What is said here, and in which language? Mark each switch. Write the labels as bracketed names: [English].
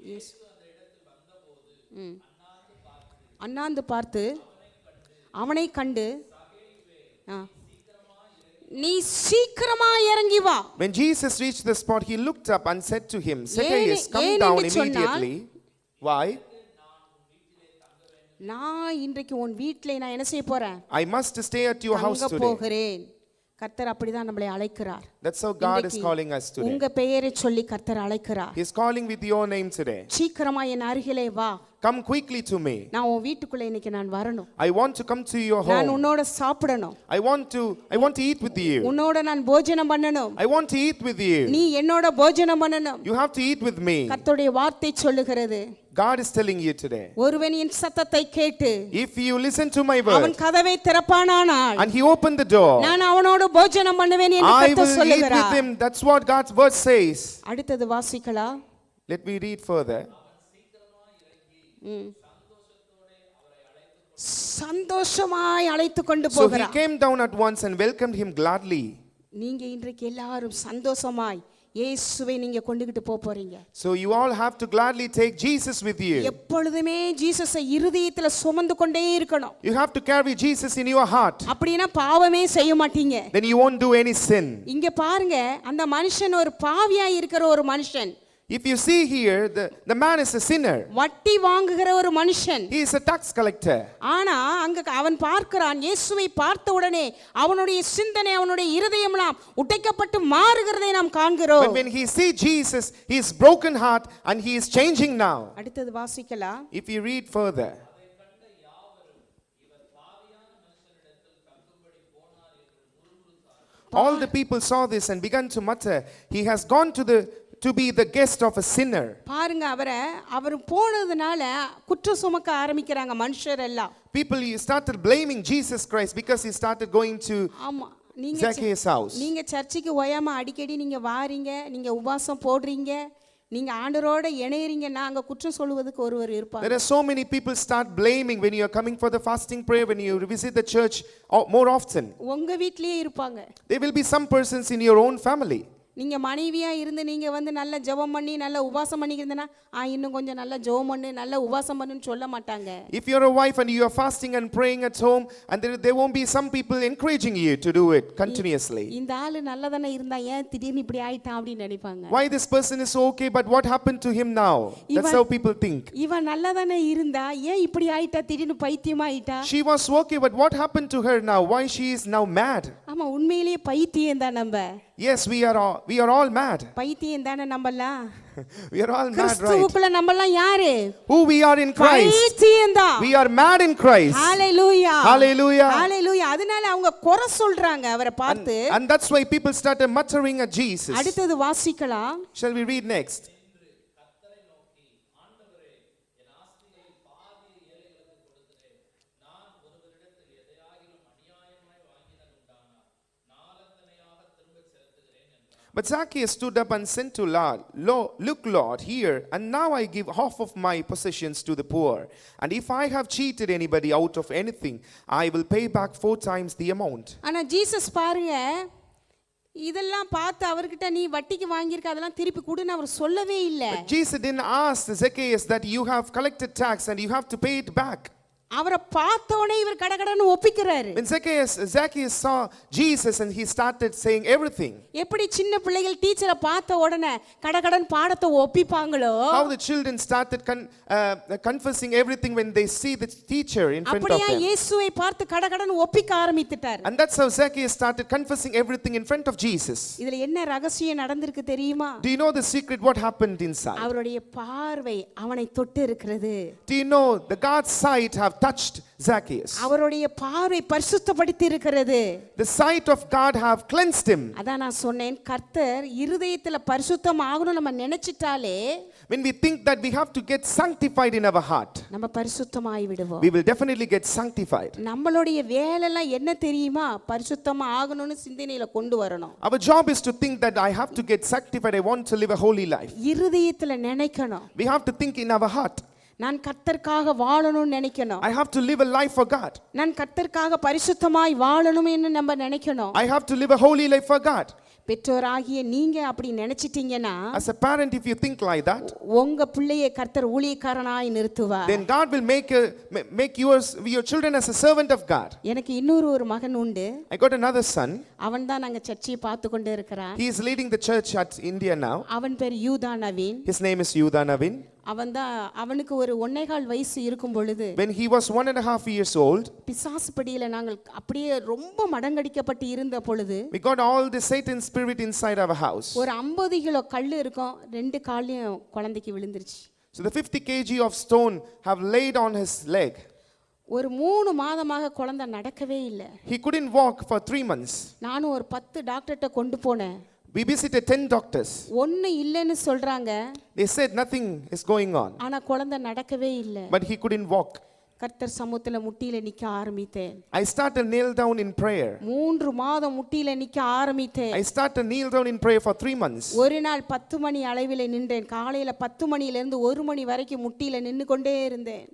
[Tamil] இயேசு அண்ணாந்து பார்த்து அவனை கண்டு நீ சீக்கிரமா இறங்கி வா. [English] When Jesus reached the spot, he looked up and said to him, Zacchaeus, come down immediately. Why? [Tamil] நான் இன்றைக்கு உன் வீட்டிலே நான் என்ன செய்ய போறேன்? [English] I must stay at your house [Tamil] தங்க [English] today. [Tamil] போகிறேன். கர்த்தர் அப்படிதான் நம்மளை அழைக்கிறார். [English] That's how God is calling us today. [Tamil] உங்க பெயரை சொல்லி கர்த்தர் அழைக்கிறார். [English] He is calling with your name today. [Tamil] சீக்கிரமா என் அருகிலே வா. [English] Come quickly to me. [Tamil] நான் உன் வீட்டுக்குள்ள இன்னைக்கு நான் வரணும். [English] I want to come to your [Tamil] நான் [English] home. [Tamil] உன்னோட சாப்பிடணும். [English] I want to eat with you. [Tamil] உன்னோட நான் போஜனம் பண்ணணும். [English] I want to eat with you. [Tamil] நீ என்னோட போஜனம் பண்ணணும். [English] You have to eat with me. [Tamil] கர்த்தருடைய வார்த்தை சொல்லுகிறது. [English] God is telling you today. [Tamil] ஒருவன் என் சத்தத்தை கேட்டு [English] If you listen to my [Tamil] அவன் [English] word [Tamil] கதவை திறப்பானானால் [English] and he opened the door, [Tamil] நான் அவனோட போஜனம் பண்ணுவேன் என்று [English] I [Tamil] கர்த்தர் [English] will eat with [Tamil] சொல்லுகிறார். [English] him. That's what God's word says. [Tamil] அடுத்தது வாசிக்கலாம். [English] Let me read further. [Tamil] சந்தோஷமாய் அழைத்து கொண்டு [English] So he [Tamil] போகிறார். [English] came down at once and welcomed him gladly. [Tamil] நீங்க இன்றைக்கு எல்லாரும் சந்தோஷமாய் இயேசுவை நீங்க கொண்டுகிட்டு போறீங்க. [English] So you all have to gladly take Jesus with you. [Tamil] எப்பொழுதுமே ஜீசஸை இருதயத்துல சுமந்து கொண்டே இருக்கணும். [English] You have to carry Jesus in your heart. [Tamil] அப்படினா பாவமே செய்ய மாட்டீங்க. [English] Then you won't do any sin. [Tamil] இங்க பாருங்க, அந்த மனுஷன் ஒரு பாவியா இருக்கிற ஒரு மனுஷன். [English] If you see here, the man is a sinner. [Tamil] வட்டி வாங்குகிற ஒரு மனுஷன். [English] He is a tax collector. [Tamil] ஆனா அங்க அவன் பார்க்கிறான், இயேசுவை பார்த்த உடனே அவனுடைய சிந்தனை, அவனுடைய இருதயம்லாம் உடைக்கப்பட்டு மாறுகிறதை நாம் காண்கிறோம். [English] But when he see Jesus, his broken heart and he is changing now. [Tamil] அடுத்தது வாசிக்கலாம். [English] If you read further, all the people saw this and began to mutter, he has gone to be the guest of a sinner. [Tamil] பாருங்க, அவர் போனதுனால குற்றம் சுமக்க ஆரம்பிக்கிறாங்க மனுஷர் எல்லாம். [English] People started blaming Jesus Christ because he started going to [Tamil] ஆமா, நீங்க [English] Zacchaeus' house. [Tamil] நீங்க சர்ச்சுக்கு ஓயாம அடிக்கடி நீங்க வாரீங்க, நீங்க உபவாசம் போடுறீங்க, நீங்க ஆண்டவரோட இணையறீங்கன்னா அங்க குற்றம் சொல்வதற்கு ஒருவர் இருப்பாங்க. [English] There are so many people start blaming when you are coming for the fasting prayer, when you visit the church more often. [Tamil] உங்க வீட்லயே இருப்பாங்க. [English] There will be some persons in your own family. [Tamil] நீங்க மனைவியா இருந்து நீங்க வந்து நல்ல ஜெபம் பண்ணி நல்ல உபவாசம் பண்ணிக்கிறதுனா இன்னும் கொஞ்சம் நல்ல ஜெபம் பண்ணு நல்ல உபவாசம் பண்ணுன்னு சொல்ல மாட்டாங்க. [English] If you're a wife and you are fasting and praying at home, and there won't be some people encouraging you to do it continuously. [Tamil] இந்த ஆளு நல்லதானே இருந்தா ஏன் திடீர்னு இப்படி ஆயிட்டான் அப்படி நினைப்பாங்க. [English] Why this person is okay, but what happened to him now? That's how people think. [Tamil] இவன் நல்லதானே இருந்தா ஏன் இப்படி ஆயிட்டா திடீர்னு பைத்தியமா ஆயிட்டா? [English] She was okay, but what happened to her now? Why she is now mad? [Tamil] ஆமா உண்மையிலேயே பைத்தியம் தான் நம்ம. [English] Yes, we are all mad. [Tamil] பைத்தியம் தானே நம்மலாம். [English] We are all mad, right? [Tamil] கிறிஸ்துவுக்குள்ள நம்மலாம் யாரு? [English] Who we are in Christ. [Tamil] பைத்தியம் தான். [English] We are mad in Christ. Hallelujah. Hallelujah. Hallelujah. [Tamil] அதனால அவங்க குறை சொல்றாங்க அவரை பார்த்து. [English] And that's why people started muttering at Jesus. [Tamil] அடுத்து வாசிக்கலாம். [English] Shall we read next? But Zacchaeus stood up and said to Lord, look, Lord, here, and now I give half of my possessions to the poor. And if I have cheated anybody out of anything, I will pay back 4 times the amount. [Tamil] ஆனா Jesus பாருங்க, இதெல்லாம் பார்த்து அவர்கிட்ட நீ வட்டிக்கு வாங்கியிருக்க அதெல்லாம் திருப்பி கொடுன்னு அவர் சொல்லவே இல்லை. [English] But Jesus didn't ask Zacchaeus that you have collected tax and you have to pay it back. [Tamil] அவரை பார்த்தோனே இவர் கடகடன்னு ஒப்பிக்கிறாரு. [English] When Zacchaeus saw Jesus and he started saying everything. [Tamil] எப்படி சின்ன பிள்ளைகள் டீச்சரை பார்த்த உடனே கடகடன் பாடத்தை ஒப்பிப்பாங்களோ, [English] how the children started confessing everything when they see the teacher in front of [Tamil] அப்படியே [English] them. [Tamil] இயேசுவை பார்த்து கடகடன் ஒப்பிக்க ஆரம்பித்துட்டார். [English] And that's how Zacchaeus started confessing everything in front of Jesus. [Tamil] இதுல என்ன ரகசியம் நடந்திருக்கு தெரியுமா? [English] Do you know the secret what happened inside? [Tamil] அவருடைய பார்வை அவனை தொட்டு இருக்கிறது. [English] Do you know the God's sight have touched Zacchaeus? [Tamil] அவருடைய பார்வை பரிசுத்தப்படுத்தி இருக்கிறது. [English] The sight of God have cleansed him. [Tamil] அதான் நான் சொன்னேன், கர்த்தர் இருதயத்துல பரிசுத்தம் ஆகணும் நம்ம நினைச்சிட்டாலே, [English] when we think that we have to get sanctified in our heart, [Tamil] நம்ம பரிசுத்தமாய் விடுவோம். [English] we will definitely get sanctified. [Tamil] நம்மளுடைய வேலைலாம் என்ன தெரியுமா? பரிசுத்தமா ஆகணும்னு சிந்தனையில கொண்டு வரணும். [English] Our job is to think that I have to get sanctified, I want to live a holy life. [Tamil] இருதயத்துல நினைக்கணும். [English] We have to think in our heart, [Tamil] நான் கர்த்தருக்காக வாழணும்னு நினைக்கணும். [English] I have to live a life for God. [Tamil] நான் கர்த்தருக்காக பரிசுத்தமாய் வாழணும்னு நம்ம நினைக்கணும். [English] I have to live a holy life for God. [Tamil] பெற்றோராகிய நீங்க அப்படி நினைச்சிட்டீங்கன்னா, [English] as a parent, if you think like that, [Tamil] உங்க பிள்ளையை கர்த்தர் ஊழியக்காரனாய் நிறுத்துவார். [English] then God will make your children as a servant of God. [Tamil] எனக்கு இன்னொரு மகன் உண்டு. [English] I got another son. [Tamil] அவன் தான் நாங்க சர்ச்சையை பார்த்து கொண்டே இருக்கிறான். [English] He is leading the church at India now. [Tamil] அவன் பேர் யூதா Naveen. [English] His name is Yuda Navin. [Tamil] அவனுக்கு ஒரு 1.25 வயசு இருக்கும் பொழுது, [English] when he was 1.5 years old, [Tamil] பிசாசு பிடியில நாங்கள் அப்படியே ரொம்ப மடங்கடிக்கப்பட்டு இருந்த பொழுது, [English] we got all the Satan spirit inside our house. [Tamil] ஒரு 50 கிலோ கல்லு இருக்கும், 2 காலையும் குழந்தைக்கு விழுந்துருச்சு. [English] So the 50 kg of stone have laid on his leg. [Tamil] ஒரு 3 மாதமாக குழந்தை நடக்கவே இல்லை. [English] He couldn't walk for 3 months. [Tamil] நானும் ஒரு 10 டாக்டர்ட்ட கொண்டு போனேன். [English] We visited 10 doctors. [Tamil] ஒண்ணு இல்லைன்னு சொல்றாங்க. [English] They said nothing is going on. [Tamil] ஆனா குழந்தை நடக்கவே இல்லை. [English] But he couldn't walk. [Tamil] கர்த்தர் சமூகத்துல முட்டியில நிக்க ஆரம்பித்தேன். [English] I started kneel down in prayer. [Tamil] 3 மாதம் முட்டியில நிக்க ஆரம்பித்தேன். [English] I started kneel down in prayer for 3 months. [Tamil] ஒரு நாள் 10 மணி அளவிலே நின்றேன். காலையில 10 மணியில இருந்து 1 மணி வரைக்கும் முட்டியில நின்னு கொண்டே இருந்தேன்.